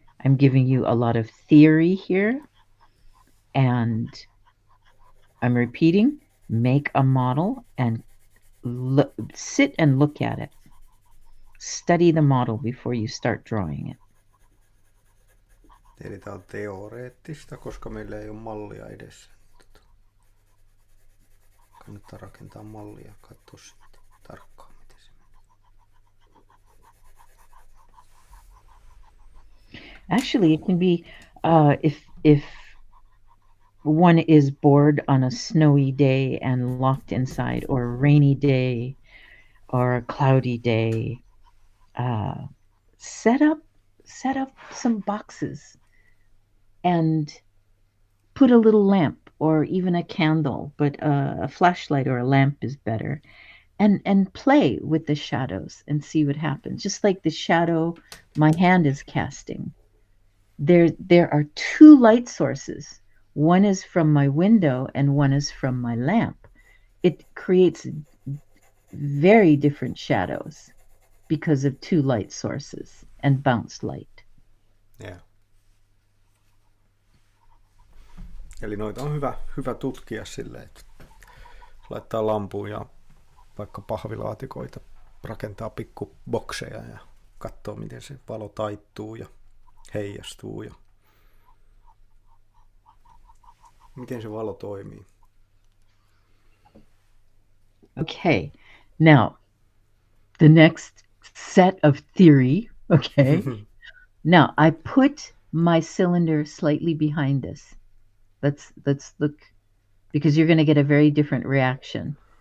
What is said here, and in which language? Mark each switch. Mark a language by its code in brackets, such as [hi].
[en] I'm giving you a lot of theory here, and I'm repeating, make a model and sit and look at it. Study the model before you start drawing it. [fi] Eli tämä on teoreettista, koska meillä ei ole mallia edessä. Kannattaa rakentaa mallia ja katsoa sitten tarkkaan, miten se menee. [en] Actually, it can be if one is bored on a snowy day and locked inside, or a rainy day, or a cloudy day. Set up some boxes and put a little lamp or even a candle, but a flashlight or a lamp is better, and play with the shadows and see what happens. Just like the shadow my hand is casting. There are two light sources. One is from my window and one is from my lamp. It creates very different shadows because of two light sources and bounced light. Yeah. [fi] Eli noita on hyvä tutkia silleen, että laittaa lampuun ja vaikka pahvilaatikoita, rakentaa pikkubokseja ja katsoo, miten se valo taittuu ja heijastuu ja miten se valo toimii. [en] Okay, now the next set of theory, okay. Now I put my cylinder slightly behind this. Let's look, because you're going to get a very different reaction.